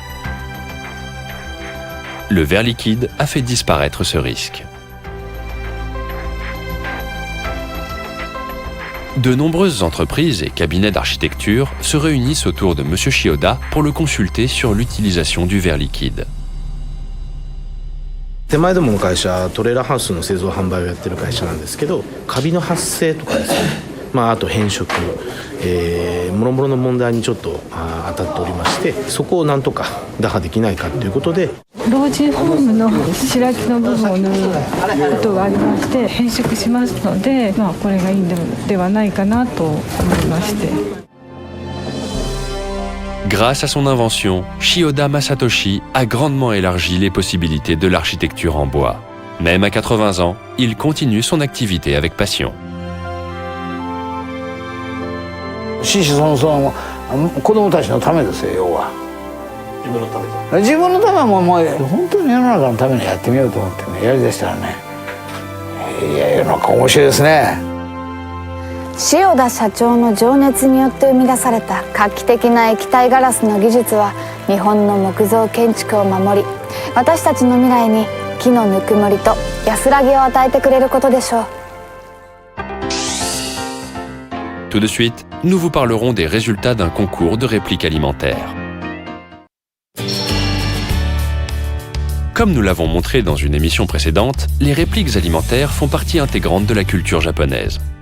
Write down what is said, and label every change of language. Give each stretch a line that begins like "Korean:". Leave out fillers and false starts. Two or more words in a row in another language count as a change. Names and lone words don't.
French: Le verre liquide a fait disparaître ce risque. De nombreuses entreprises et cabinets d'architecture se réunissent autour de M. Chiyoda pour le consulter sur l'utilisation du verre liquide.
Japanese: 手前どもの会社トレーラーハウスの製造販売をやってる会社なんですけど、カビの発生とかですね、あと変色、もろもろの問題にちょっと当たっておりまして、そこをなんとか打破できないかということで、老人ホームの白木の部分を塗ることがありまして、変色しますので、これがいいのではないかなと思いまして。
French: Grâce à son invention, Chiyoda Masatoshi a grandement élargi les possibilités de l'architecture en bois. Même à 80 ans, il continue son activité avec passion.
Japanese: 子々孫々子供たちのためですよ、要は。自分のため自分のためはもう本当に世の中のためにやってみようと思ってね、やりだしたらね、いや世の中面白いですね。塩田社長の情熱によって生み出された画期的な液体ガラスの技術は日本の木造建築を守り、私たちの未来に木のぬくもりと安らぎを与えてくれることでしょう。
French: Tout de suite, nous vous parlerons des résultats d'un concours de répliques alimentaires. Comme nous l'avons montré dans une émission précédente, les répliques alimentaires font partie intégrante de la culture japonaise.